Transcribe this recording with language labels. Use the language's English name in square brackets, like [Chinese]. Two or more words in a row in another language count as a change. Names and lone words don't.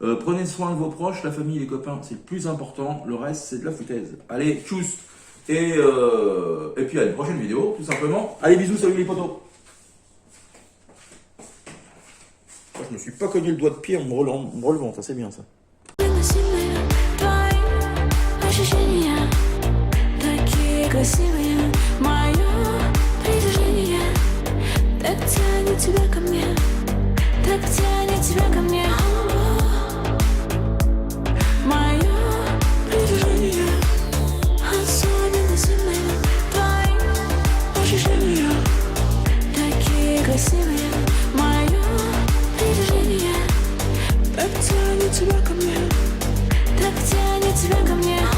[French] Prenez soin de vos proches, la famille, les copains, c'est le plus important. Le reste, c'est de la foutaise. Allez, tchuss. Et puis à une prochaine vidéo, tout simplement. Allez, bisous, salut les potos. Je me suis pas cogné le doigt de pied en me relevant, ça c'est bien ça. [Russian] Невыносимые твои ощущения, такие красивые, мое притяжение так тянет тебя ко мне, так тянет тебя ко мне. Мое притяжение особенно сильное, твои ощущения такие красивые, мое притяжение так тянет тебя ко мне, так тянет тебя ко мне.